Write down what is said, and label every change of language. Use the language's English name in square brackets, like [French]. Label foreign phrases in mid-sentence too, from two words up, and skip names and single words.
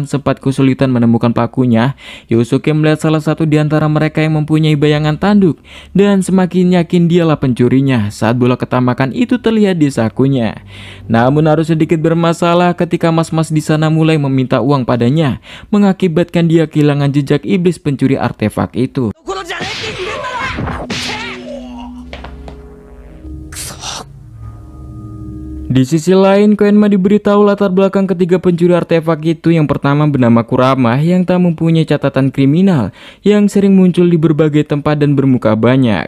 [Indonesian] Sempat kesulitan menemukan pelakunya, Yusuke melihat salah satu di antara mereka yang mempunyai bayangan tanduk dan semakin yakin dialah pencurinya saat bola ketamakan itu terlihat di sakunya. Namun harus sedikit bermasalah ketika mas-mas di sana mulai meminta uang padanya, mengakibatkan dia kehilangan jejak iblis pencuri artefak itu. [Japanese] ところじゃねえって言ってんだろ。 [Indonesian] Di sisi lain, Koenma diberitahu latar belakang ketiga pencuri artefak itu. Yang pertama bernama Kurama yang tak mempunyai catatan kriminal, yang sering muncul di berbagai tempat dan bermuka banyak.